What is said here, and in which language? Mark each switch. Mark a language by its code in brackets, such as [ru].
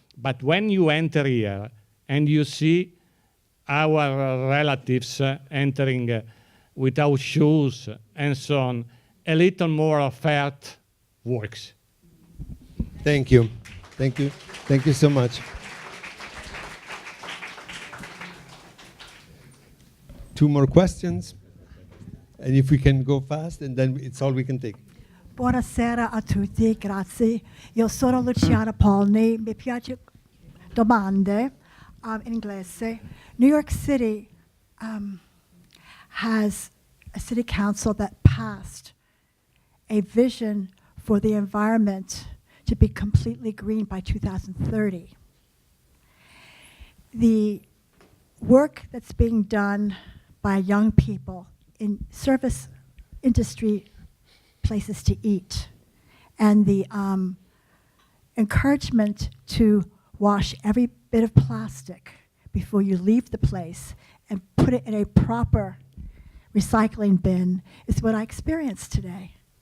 [en] But when you enter here and you see our relatives entering without shoes and so on, a little more of art works. Thank you. Thank you. Thank you so much. Two more questions. And if we can go fast, and then it's all we can take. [it] Buonasera a tutti, grazie. Io sono Luciana Polni. Mi piace domande in inglese. [en] New York City has a city council that passed a vision for the environment to be completely green by 2030. The work that's being done by young people in service industry places to eat, and the encouragement to wash every bit of plastic before you leave the place and put it in a proper recycling bin is what I experienced today.